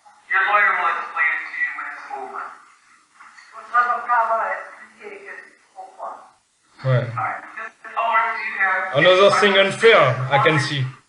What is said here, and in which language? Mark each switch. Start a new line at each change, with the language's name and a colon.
English: Your lawyer will explain it to you when it's over.
French: Votre avocat va expliquer pourquoi. Ouais.
English: Alright. Or do you have Another thing unfair, I can see.